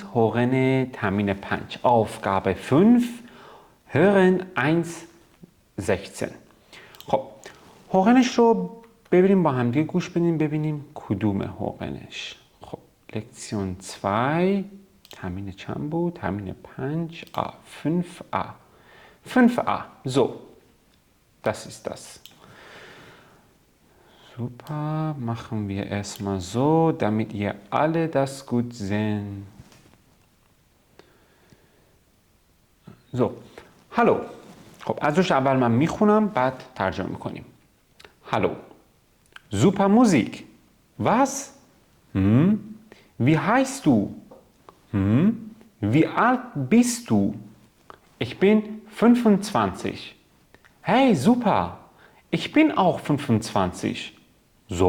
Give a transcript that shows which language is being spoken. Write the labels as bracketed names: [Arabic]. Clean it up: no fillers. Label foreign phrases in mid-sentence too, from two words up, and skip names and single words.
[Persian] هوغن تمرین 5 [German] Aufgabe 5 hören [Persian] 1:16. خب هوغنش رو ببینیم با هم دیگه گوش بدیم ببینیم کدوم هوغنش. خب لکسیون 2 تمرین چند بود؟ تمرین 5a 5a 5a. [German] So, das ist das. Super, machen wir erstmal so, damit ihr alle das gut sehen. So, hallo. [Persian] خب از روش اول من میخونم بعد ترجمه میکنیم. [German] Hallo. Super Musik. Was? Wie heißt du? Wie alt bist du? Ich bin 25. Hey, super. Ich bin auch 25. So?